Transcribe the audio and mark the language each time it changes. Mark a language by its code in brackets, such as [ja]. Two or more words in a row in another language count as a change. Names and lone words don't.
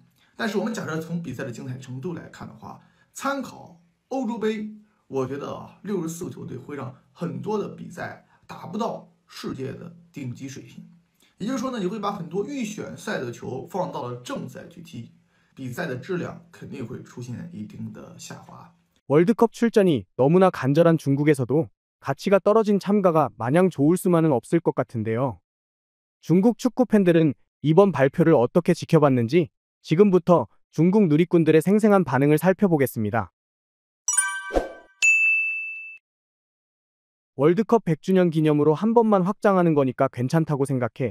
[zh] 但是我们假设从比赛的精彩程度来看的话，参考欧洲杯。我觉得啊，64个球队会让很多的比赛达不到世界的顶级水平，也就是说呢，你会把很多预选赛的球放到了正赛去踢， 比赛的质量肯定会出现一定的下滑。 [ko] 월드컵 출전이 너무나 간절한 중국에서도 가치가 떨어진 참가가 마냥 좋을 수만은 없을 것 같은데요. 중국 축구 팬들은 이번 발표를 어떻게 지켜봤는지 지금부터 중국 누리꾼들의 생생한 반응을 살펴보겠습니다. 월드컵 100주년 기념으로 한 번만 확장하는 거니까 괜찮다고 생각해.